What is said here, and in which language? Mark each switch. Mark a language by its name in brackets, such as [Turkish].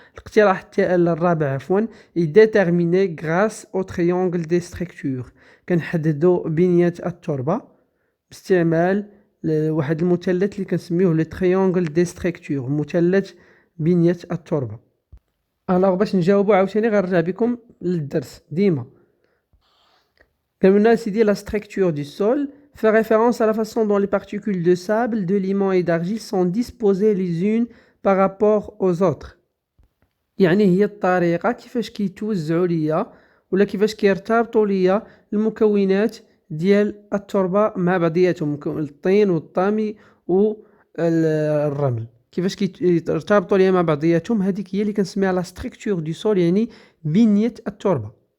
[Arabic] الاقتراح الرابع عفوا [French] اي ديتيرميني غراس او تريونغل دي ستركتور، [Arabic] كنحددوا بنيه التربه باستعمال واحد المثلث اللي كنسميوه لو تريونغل دي ستركتور، مثلث بنيه التربه. الوغ باش نجاوبوا عاوتاني غنرجع بكم للدرس ديما. [French] Comme on a dit, la structure du sol fait référence à la façon dont les particules de sable, de limon et d'argile sont disposées les unes par rapport aux autres. [Arabic] يعني هي الطريقة كيفاش كيتوزعوا ليا ولا كيفاش كيرتبطوا ليا المكونات ديال التربة مع بعضياتهم، الطين والطامي والرمل كيفاش كيرتبطوا ليها مع بعضياتهم. هذيك هي اللي كنسميها [French] لا ستركتور دو سول، [Arabic] يعني بنية التربة.